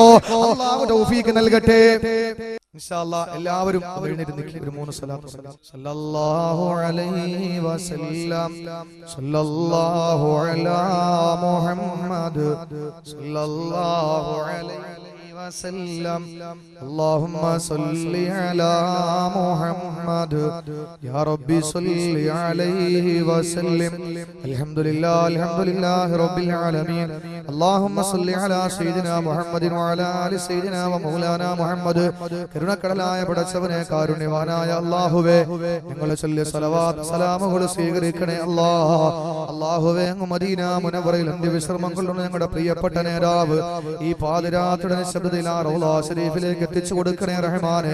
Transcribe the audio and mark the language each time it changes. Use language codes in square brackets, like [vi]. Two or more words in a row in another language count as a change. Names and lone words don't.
[ml] അല്ലാഹു തൗഫീഖ് നൽകട്ടെ. [ar] إن شاء الله [ml] എല്ലാവരും എഴുന്നേറ്റ് നിൽക്കുക. ഒരു മൂന്ന് സ്വലാത്ത് [ar] صلى الله عليه وسلم، صلى الله على محمد، صلى الله عليه وسلم اللهم صل على محمد يا ربي صل عليه وسلم الحمد لله رب العالمين اللهم صل على سيدنا محمد وعلى آل سيدنا ومولانا محمد [ml] കരുണക്കടലായ പടച്ചവനെ കാരുണ്യവാനായ അല്ലാഹുവേ ഞങ്ങളെ ചൊല്ലിയ സ്വലവാത്ത് സലാമുകൾ സ്വീകരിക്കണേ അല്ലാഹുവേ അങ്ങ് മദീന മുനവ്വറയിൽ അന്ത്യവിശ്രമം കൊള്ളുന്ന ഞങ്ങളുടെ പ്രിയപ്പെട്ട നേതാവ് ഈ പാതിരാത്രിയുടെ നിശബ്ദതയിൽ ആ റൗള ശരീഫിലേക്ക് എത്തിച്ചു കൊടുക്കണേ റഹ്മാനെ.